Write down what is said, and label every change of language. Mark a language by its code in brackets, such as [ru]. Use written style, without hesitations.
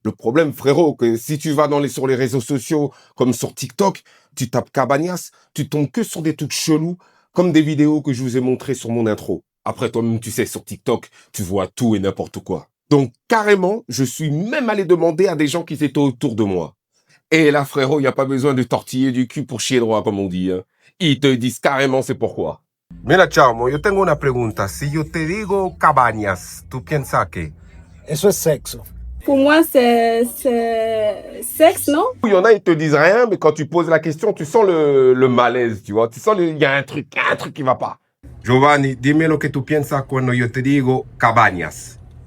[fr] Le problème, frérot, que si tu vas sur les réseaux sociaux, comme sur TikTok, tu tapes Cabañas, tu tombes que sur des trucs chelous, comme des vidéos que je vous ai montrées sur mon intro. Après, toi-même, tu sais, sur TikTok, tu vois tout et n'importe quoi. Donc, carrément, je suis même allé demander à des gens qui étaient autour de moi. Et là, frérot, il n'y a pas besoin de tortiller du cul pour chier droit, comme on dit. Hein. Ils te disent carrément c'est pourquoi. [es] Mira, chamo, yo tengo una pregunta. Si yo te digo Cabañas, ¿tú piensas qué? Eso es sexo. [fr] Pour moi, c'est sexe, non? Il y en a, ils te disent rien, mais quand tu poses la question, tu sens le malaise, tu vois. Tu sens il y a un truc qui va pas. [es] Giovanni, dime lo que tú piensas cuando yo te digo Cabañas.